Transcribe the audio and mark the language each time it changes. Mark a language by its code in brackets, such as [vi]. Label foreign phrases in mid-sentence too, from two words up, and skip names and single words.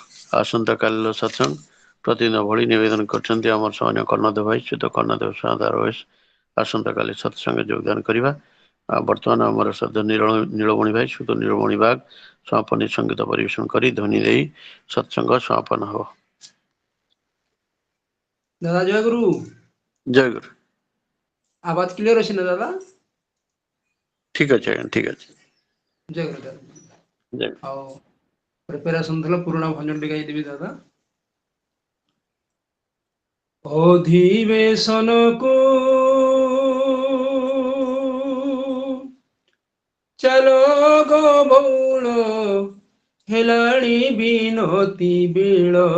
[or] ଆସନ୍ତାକାଲିର ସତ୍ସଙ୍ଗ ପ୍ରତିଦିନ ଭଳି ନିବେଦନ କରିଛନ୍ତି ଆମର ସୌନ୍ୟ କର୍ଣ୍ଣଦେବ ଭାଇ, ଶୁଦ୍ଧ କର୍ଣ୍ଣଦେବ ସାଧାର ବୟସ। ଆସନ୍ତାକାଲି ସତ୍ସଙ୍ଗରେ ଯୋଗଦାନ କରିବା। ବର୍ତ୍ତମାନ ଆମର ଶ୍ରଦ୍ଧା ନୀଳମଣି ଭାଇ, ଶୁଦ୍ଧ ନୀଳମଣି ବାଗ ସମାପନୀ ସଙ୍ଗୀତ ପରିବେଷଣ କରି ଧ୍ୱନି ଦେଇ ସତ୍ସଙ୍ଗ ସମାପନ ହବ। ଦାଦା ଜୟ ଗୁରୁ। ଜୟ ଗୁରୁ। ଆୱାଜ କ୍ଲିୟର ଅଛି ନା दादा? ଠିକ ଅଛି ଆଜ୍ଞା, ଠିକ ଅଛି। ଜୟ ଗୁରୁ ଦାଦା। ଜୟ ଗୁରୁ। ଆଉ ପ୍ରିପାରେସନ ଥିଲା ପୁରୁଣା ଭଞ୍ଜନ ଟିକେ ଗାଇଦେବି ଦାଦା। ଅଧିବେଶନକୁ ଚାଲ ଗୋ ବଉଳ, ହେଲାଣି ବିନତି ବେଳ।